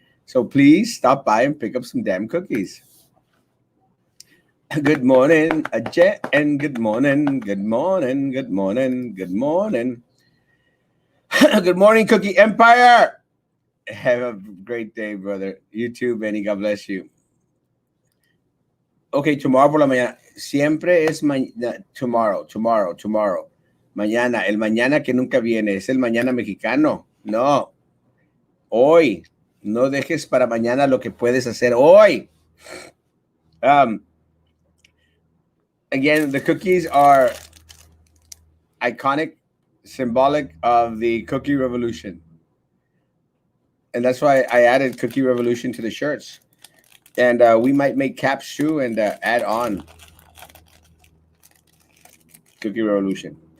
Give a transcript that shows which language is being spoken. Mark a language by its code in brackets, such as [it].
[en] So please stop by and pick up some damn cookies. Good morning, Ajay, and good morning, good morning, good morning, good morning. Good morning, Cookie Empire. Have a great day, brother. You too, Benny. God bless you. Okay, tomorrow [es] por la mañana. Siempre es [en] tomorrow. [es] Mañana. El mañana que nunca viene. Es el mañana mexicano. No. Hoy. No dejes para mañana lo que puedes hacer hoy. [en] Again, the cookies are iconic, symbolic of the cookie revolution. And that's why I added Cookie Revolution to the shirts. And we might make caps too and add on Cookie Revolution.